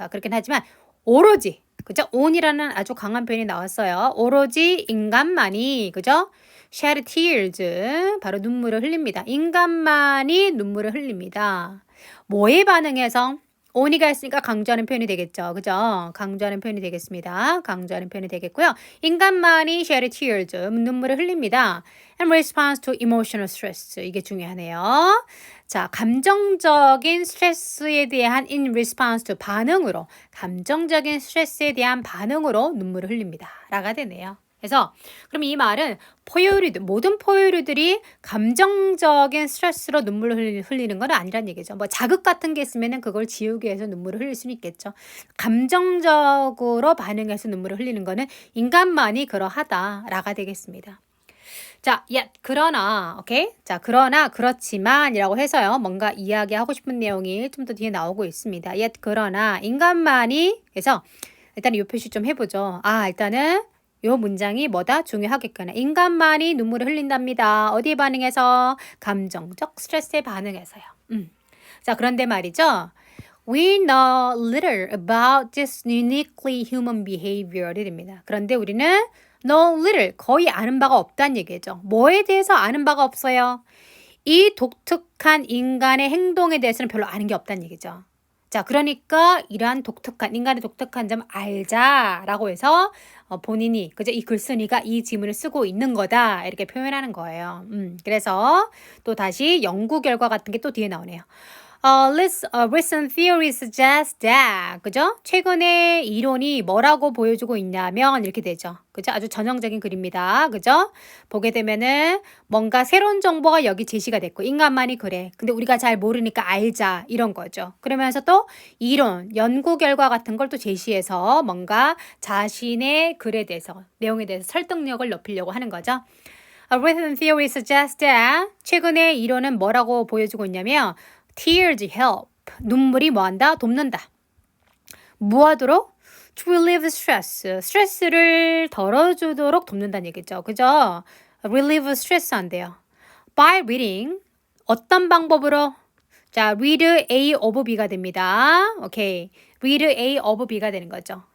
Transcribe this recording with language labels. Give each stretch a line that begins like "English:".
Korean: 그렇긴 하지만 오로지, 그죠? only라는 아주 강한 표현이 나왔어요. 오로지 인간만이, 그죠?
English: shed tears.
Korean: 바로 눈물을 흘립니다. 인간만이 눈물을 흘립니다. 뭐에 반응해서? only가 있으니까 강조하는 표현이 되겠죠. 그죠? 강조하는 표현이 되겠습니다. 강조하는 표현이 되겠고요. 인간만이
English: shed tears.
Korean: 눈물을 흘립니다.
English: And response to emotional stress.
Korean: 이게 중요하네요. 자, 감정적인 스트레스에 대한 in response to 반응으로 감정적인 스트레스에 대한 반응으로 눈물을 흘립니다. 라가 되네요. 그래서 그럼 이 말은 모든 포유류들이 감정적인 스트레스로 눈물을 흘리는 건 아니란 얘기죠. 뭐 자극 같은 게 있으면 그걸 지우기 위해서 눈물을 흘릴 수는 있겠죠. 감정적으로 반응해서 눈물을 흘리는 거는 인간만이 그러하다라가 되겠습니다. 자, 그러나, 오케이? 자, 그러나, 그렇지만이라고 해서요. 뭔가 이야기하고 싶은 내용이 좀 더 뒤에 나오고 있습니다. 그러나, 인간만이, 그래서 일단 이 표시 좀 해보죠. 일단은 이 문장이 뭐다? 중요하겠구나. 인간만이 눈물을 흘린답니다. 어디에 반응해서? 감정적 스트레스에 반응해서요. 자, 그런데 말이죠.
English: We know little about this uniquely human behavior.
Korean: 입니다. 그런데 우리는 know little, 거의 아는 바가 없다는 얘기죠. 뭐에 대해서 아는 바가 없어요? 이 독특한 인간의 행동에 대해서는 별로 아는 게 없다는 얘기죠. 자, 그러니까 이러한 인간의 독특한 점 알자라고 해서 본인이, 그죠? 이 글쓴이가 이 지문을 쓰고 있는 거다. 이렇게 표현하는 거예요. 그래서 또 다시 연구 결과 같은 게 또 뒤에 나오네요.
English: Recent theory suggests that.
Korean: 그죠? 최근의 이론이 뭐라고 보여주고 있냐면 이렇게 되죠. 그죠? 아주 전형적인 글입니다. 그죠? 보게 되면은 뭔가 새로운 정보가 여기 제시가 됐고 인간만이 그래. 근데 우리가 잘 모르니까 알자. 이런 거죠. 그러면서 또 이론, 연구 결과 같은 걸 또 제시해서 뭔가 자신의 글에 대해서, 내용에 대해서 설득력을 높이려고 하는 거죠.
English: A recent theory suggests that.
Korean: 최근의 이론은 뭐라고 보여주고 있냐면
English: Tears help.
Korean: 눈물이 뭐한다? 돕는다. 뭐하도록?
English: To relieve stress.
Korean: 스트레스를 덜어주도록 돕는다는 얘기죠. 그죠? relieve stress 한대요.
English: By reading.
Korean: 어떤 방법으로? 자, read A of B가 됩니다. 오케이. read A of B가 되는 거죠.